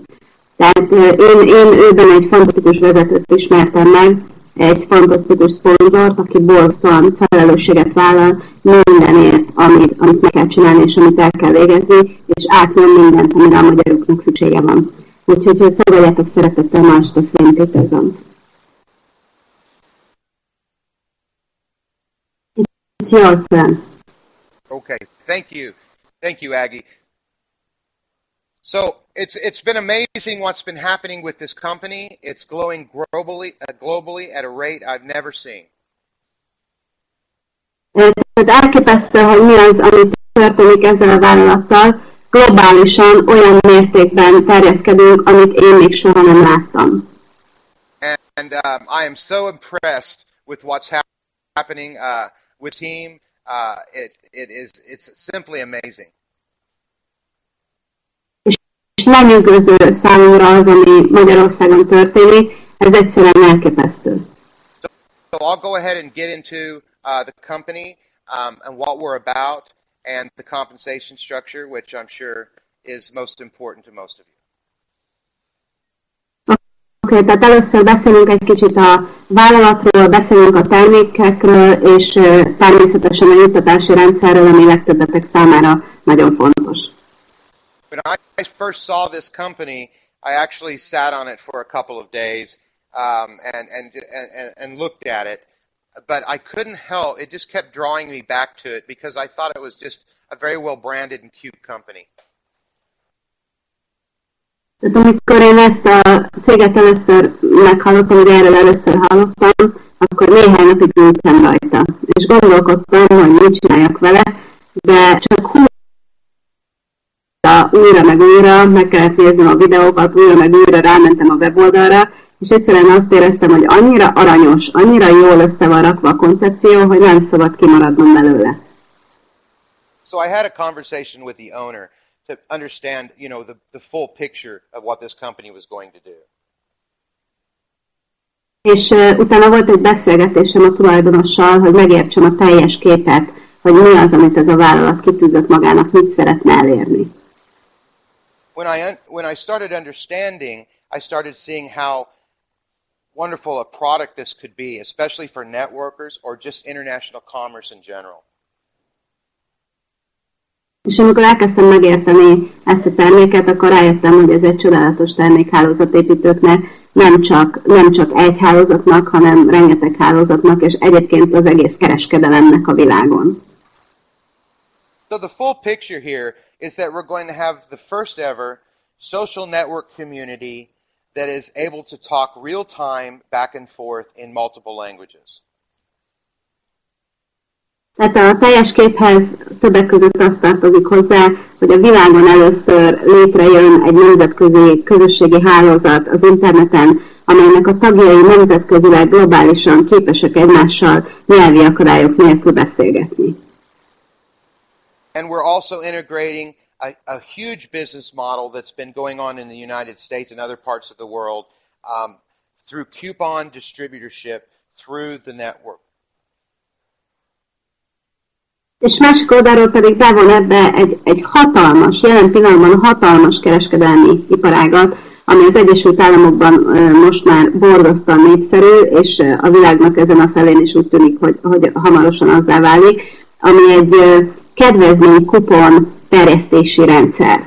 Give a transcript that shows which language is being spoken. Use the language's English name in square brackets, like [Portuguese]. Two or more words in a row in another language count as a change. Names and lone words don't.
[Hungarian] Tehát én őben egy fantasztikus vezetőt ismertem meg, egy fantasztikus szponzort, aki borzasztóan felelősséget vállal mindenért, amit meg kell csinálni, és amit el kell végezni, és átnyom mindent, amire a magyaroknak szüksége van. Úgyhogy fogadjátok szeretettel ma este Flynn Petersont. [English] It's your turn. Okay, thank you, Aggie. So it's been amazing what's been happening with this company. It's growing globally at a rate I've never seen. [Hungarian] Tehát elképesztő, hogy mi az, amit történik ezzel a vállalattal. Globálisan olyan mértékben terjeszkedünk, amit én még soha nem láttam. [English] And I am so impressed with what's happening with team. It's simply amazing. [Hungarian] És lenyűgöző számomra az, ami Magyarországon történik, ez egyszerűen elképesztő. [English] So I'll go ahead and get into the company and what we're about and the compensation structure, which I'm sure is most important to most of you. [Hungarian] Oké, tehát először beszélünk egy kicsit a vállalatról, beszélünk a termékekről, és természetesen a juttatási rendszerről, ami legtöbbetek számára nagyon fontos. [English] When I first saw this company, I actually sat on it for a couple of days and looked at it. but I couldn't help, it just kept drawing me back to it because I thought it was just a very well branded and cute company. [Hungarian] Tehát amikor én ezt a céget először meghallottam, hogy erről először hallottam, akkor néhány napig ültem rajta. És gondolkodtam, hogy mit csináljak vele, de csak újra meg újra, meg kellett néznem a videókat, újra meg újra rámentem a weboldalra, és egyszerűen azt éreztem, hogy annyira aranyos, annyira jól össze van rakva a koncepció, hogy nem szabad kimaradnom belőle. [English] So I had a conversation with the owner to understand, the full picture of what this company was going to do. [Hungarian] És utána volt egy beszélgetésem a tulajdonossal, hogy megértsem a teljes képet, hogy mi az, amit ez a vállalat kitűzött magának, mit szeretne elérni. [English] When I started understanding, I started seeing how wonderful a product this could be, especially for networkers or just international commerce in general. [Hungarian] És amikor elkezdtem megérteni ezt a terméket, akkor rájöttem, hogy ez egy csodálatos termék hálózatépítőknek, nem csak egy hálózatnak, hanem rengeteg hálózatnak, és egyébként az egész kereskedelemnek a világon. [English] So the full picture here is that we're going to have the first ever social network community that is able to talk real time back and forth in multiple languages. [Hungarian] Tehát a teljes képhez többek között azt tartozik hozzá, hogy a világon először létrejön egy nemzetközi közösségi hálózat az interneten, amelynek a tagjai nemzetközileg globálisan képesek egymással nyelvi akadályok nélkül beszélgetni. [English] And we're also integrating a huge business model that's been going on in the United States and other parts of the world through coupon distributorship through the network. [Hungarian] És másik oldalról pedig bevon ebbe egy hatalmas, jelen pillanatban hatalmas kereskedelmi iparágat, ami az Egyesült Államokban most már borzasztóan népszerű, és a világnak ezen a felén is úgy tűnik, hogy hamarosan azzá válik, ami egy kedvezmény kupon terjesztési rendszer.